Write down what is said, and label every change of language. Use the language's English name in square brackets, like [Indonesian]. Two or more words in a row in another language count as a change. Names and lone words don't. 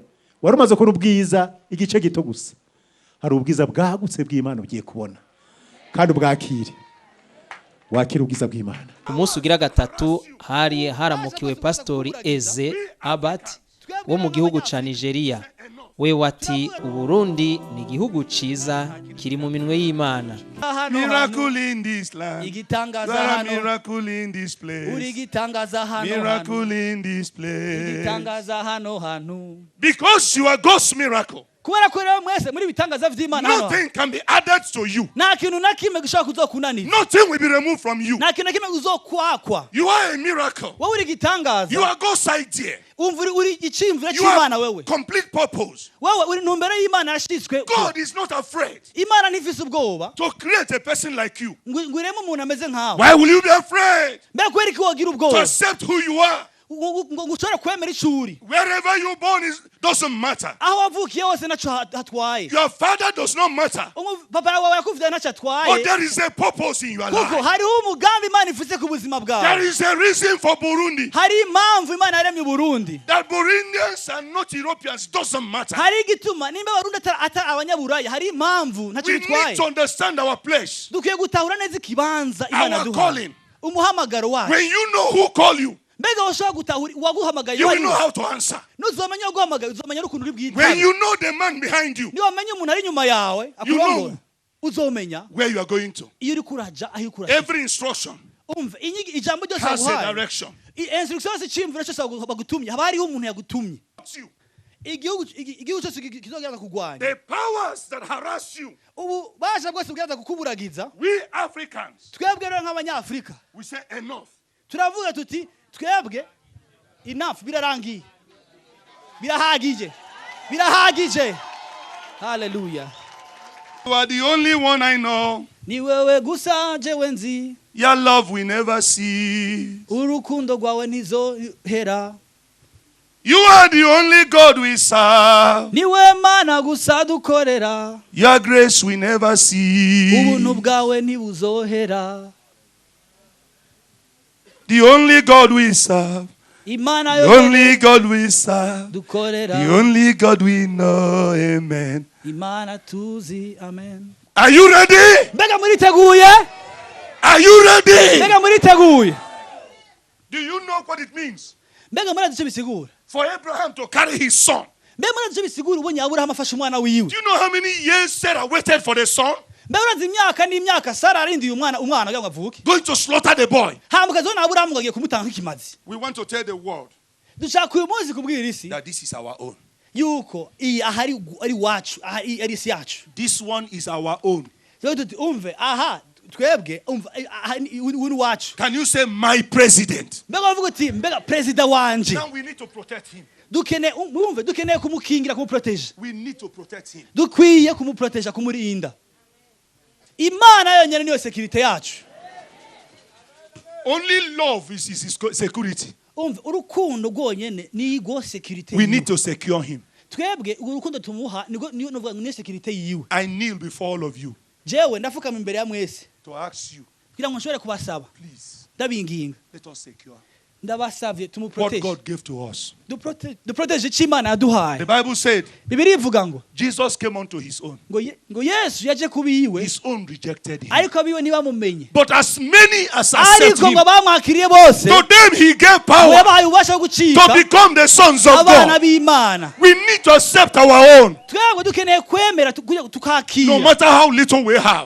[Rundi] Warumaze ko ubwiza igice gito gusa, hari ubwiza bwagutse bw'Imana ugiye kubona kandi bwakire, wakira ubwiza bw'Imana. Umunsi ugira gatatu hari haramukiwe Pastori Eze Abat wo mu gihugu ca Nigeria. We wati Uburundi ni igihugu ciza kiri mu minwe y'Imana. [English] Miracle in this land. [Rundi] Igitangaza [English] There are [Rundi] hano. [English] miracle in this place. [Rundi] Uri gitangaza hano. [English] Miracle in this place. [Rundi] Igitangaza hano hano. [English] Because you are God's miracle. [Rundi] Kubera ko rero mwese muri bitangaza vy'Imana hano. [English] Nothing can be added to you. [Rundi] Nta kintu na kimwe gishaka kuzokunanira. [English] Nothing will be removed from you. [Rundi] Nta kintu na kimwe uzokwakwa. [English] You are a miracle. [Rundi] Wowe uri gitangaza. [English] You are God's idea. [Rundi] Umva uri icimvira [English] You [Rundi] c'Imana [English] have [Rundi] wewe. [English] complete purpose. [Rundi] Wewe uri ntumbero y'Imana yashitswe. [English] God is not afraid [Rundi] Imana ntifise ubwoba. [English] to create a person like you. [Rundi] Ngwiremo umuntu ameze nkawe. [English] Why will you be afraid [Rundi] Mbere kweri ko wogira [English] to [Rundi] ubwoba. [English] accept who you are? [Rundi] Ngo ushobora kwemera icuri. [English] Wherever you born doesn't matter. [Rundi] Aho wavukiye hose naco hatwaye. [English] Your father does not matter. [Rundi] Papa wawe yakuvye naco [English] But [Rundi] atwaye. [English] there is a purpose in your [Rundi] Kuko [English] life. [Rundi] hariho umugambi Imana ifise ku buzima [English] There [Rundi] bwawe. [English] is a reason for Burundi. [Rundi] Hari impamvu Imana yaremye Burundi. [English] That Burundians are not Europeans doesn't matter. [Rundi] Hari igituma nimba Barundi atari abanyaburaya hari impamvu ntaco [English] We need [Rundi] bitwaye. [English] to understand our place. [Rundi] Dukwiye gutahura neza ikibanza Imana [English] Our [Rundi] duha. [English] calling. [Rundi] Umuhamagaro wacu. [English] When you know who call you, [Rundi] Mbega washobora gutahura waguhamagaye [English] you will know [Rundi] wari. [English] how to answer. [Rundi] Nuzomenya guhamagaye uzomenya n'ukuntu uri [English] When [Rundi] bwitabe. [English] you know the man behind you, [Rundi] Ni wamenya umuntu ari nyuma yawe [English] You know. [Rundi] akurongora. Uzomenya [English] where you are going to. [Rundi] iyo uri kuraja aho ukuraja. [English] Every instruction [Rundi] Umva ijambo ryose [English] has a [Rundi] aguhaye. [English] direction. [Rundi] Instruction yose cimvira cyose bagutumye haba hariho umuntu yagutumye. [English] It's you. [Rundi] Igihugu cyose kizogeraza kugwanya. [English] The powers that harass you, [Rundi] Ubu baje bwose bwiraza kukuburagiza. [English] we Africans, [Rundi] Twebwe rero nk'abanyafrika [English] we say enough. [Rundi] turavuga tuti twebwe enough birarangiye. Birahagije. Birahagije. Hallelujah. [English] You are the only one I know. [Rundi] Ni wewe gusa jewe nzi. [English] Your love we never see. [Rundi] Urukundo rwawe ntizohera. [English] You are the only God we serve. [Rundi] Ni we Mana gusa dukorera. [English] Your grace we never see. [Rundi] Ubuntu bwawe ntibuzohera. [English] The only God we serve. [Rundi] Imana [English] The [Rundi] yo [English] only God we serve. [Rundi] dukorera. [English] The only God we know. Amen. [Rundi] Imana tuzi. Amen. [English] Are you ready? [Rundi] Mbega muriteguye? [English] Are you ready? [Rundi] Mbega muriteguye? [English] Do you know what it means [Rundi] Mbega murazi icyo bisigura? [English] for Abraham to carry his son? [Rundi] Mbega murazi icyo bisigura ubonye Aburahamu afashe umwana wiwe? [English] Do you know how many years Sarah waited for the son? [Rundi] Mbega murazi imyaka n'imyaka Sara arindiye umwana kugira ngo avuke? [English] Going to slaughter the boy. [Rundi] Hama kazona Aburahamu ngo agiye kumutanga nk'ikimazi. [English] We want to tell the world [Rundi] Dushaka uyu munsi kubwira isi [English] that this is our own. [Rundi] yuko iyi ahari ari wacu, ahari ari isi yacu. [English] This one is our own. [Rundi] Rero tuti umve aha twebwe umva uri wacu. [English] Can you say my president? [Rundi] Mbega bavuga uti mbega president wanje. [English] Now we need to protect him. [Rundi] Dukeneye kumukingira kumuprotege. [English] We need to protect him. [Rundi] Dukwiye kumuprotege kumurinda. Imana yonyene niyo security yacu. [English] Only love is his security. [Rundi] Umva urukundo rwonyene ni go security. [English] We need to secure him. [Rundi] Twebwe urukundo tumuha niyo novuga ngo ni security yiwe. [English] I kneel before all of you [Rundi] Jewe ndafukama imbere ya mwese [English] to ask you, [Rundi] kugira ngo nshobore kubasaba. [English] please, [Rundi] Ndabinginga. [English] let us secure [Rundi] Ndabasavye [English] what [Rundi] tumuprotege. [English] God gave to us. [Rundi] Duprotege icimana yaduhaye. [English] The Bible said [Rundi] Bibiri ivuga ngo [English] Jesus came unto his own. [Rundi] ngo Yesu yaje kubiwe His own rejected him. ariko abiwe ntibamumenye. [English] But as many as accept [Rundi] Ariko [English] him, [Rundi] ngo bamwakiriye bose [English] to them he gave [Rundi] ngo [English] power [Rundi] yabahaye ububasha bwo [English] to [Rundi] gucika [English] become the sons of [Rundi] abana [English] God. [Rundi] b'Imana. [English] We need to accept our own, [Rundi] Twebwe dukeneye kwemera [English] no [Rundi] tukakira. [English] matter how little we have.